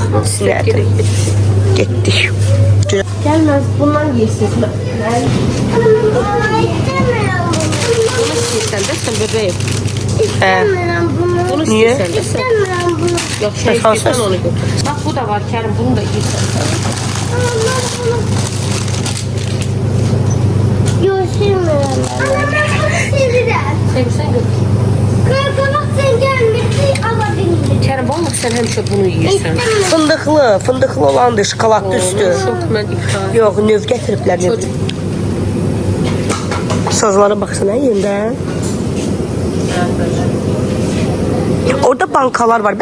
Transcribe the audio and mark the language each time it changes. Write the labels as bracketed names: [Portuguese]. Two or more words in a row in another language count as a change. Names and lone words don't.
[Azerbaijani] Sinədir. Getdik. Gəlməz, bundan yeyirsiniz. Bunu istəyirsən də sən bebeğim. Bunu Niyə? istəyirsən də sən. Yox, şey istəyirsən onu götür. Bax, bu da var Kərim, bunu da yeyirsən sən. [Turkish] Yok sevmiyorum. Seviyorum. [Azerbaijani] Sevirsən götür. [Turkish] Kanka sen gelmişsin alabilirim. [Azerbaijani] Kərim, vallahi sən həmişə bunu yeyirsən. Fındıqlı olandır, şokoladlı üstü. Çox mən iftar. Yox, növ gətiriblər, növ. Sazlara baxsana yerində. Orada bankalar var.